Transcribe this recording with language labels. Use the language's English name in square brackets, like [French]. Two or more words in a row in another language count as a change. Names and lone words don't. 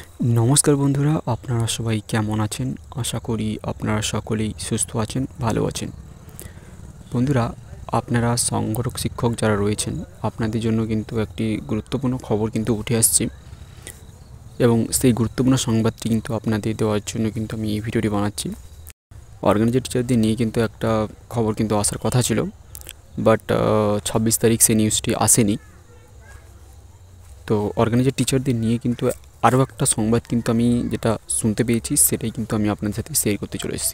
[Bangla] নমস্কার বন্ধুরা আপনারা সবাই কেমন আছেন আশা করি আপনারা সকলেই সুস্থ আছেন ভালো আছেন। বন্ধুরা আপনারা সংগঠক শিক্ষক যারা রয়েছেন আপনাদের জন্য কিন্তু একটি গুরুত্বপূর্ণ খবর কিন্তু উঠে আসছে এবং সেই গুরুত্বপূর্ণ সংবাদটি কিন্তু আপনাদের দেওয়ার জন্য কিন্তু আমি এই ভিডিওটি বানাচ্ছি। অর্গানাইজার টিচারদের নিয়ে কিন্তু একটা খবর কিন্তু আসার কথা ছিল, বাট 26 তারিখ সেই নিউজটি আসেনি। তো অর্গানাইজার টিচারদের নিয়ে কিন্তু আরও একটা সংবাদ কিন্তু আমি যেটা শুনতে পেয়েছি সেটাই কিন্তু আমি আপনাদের সাথে শেয়ার করতে চলে এসেছি।